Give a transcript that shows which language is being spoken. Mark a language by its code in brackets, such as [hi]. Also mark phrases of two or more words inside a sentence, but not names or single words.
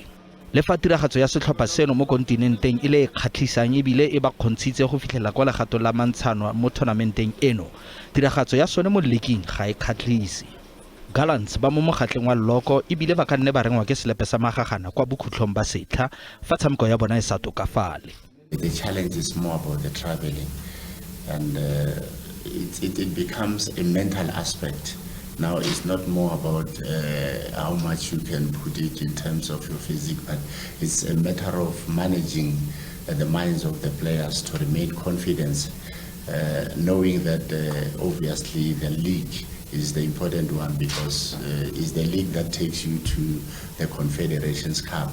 [tn] Le fa tiragatso ya setlhopha seno mo kontinenteng e le e kgatlhisang ebile e ba kgontshitse go fitlhela kwa legato la mantshano mo thonamenteng eno, tiragatso ya sone mo leagueng ga e kgatlhise. Gallants ba mo mogatleng wa loko ebile ba ka nne ba rengwa ke selepe sa magagana kwa bokhutlhong ba setlha fa tshameko ya bona e sa tokafale. [en] The challenge is more about the traveling and it becomes a mental aspect. Now it's not more about how much you can put it in terms of your physique, but it's a matter of managing the minds of the players to remain confident, knowing that obviously the league is the important one because it's the league that takes you to the Confederations Cup.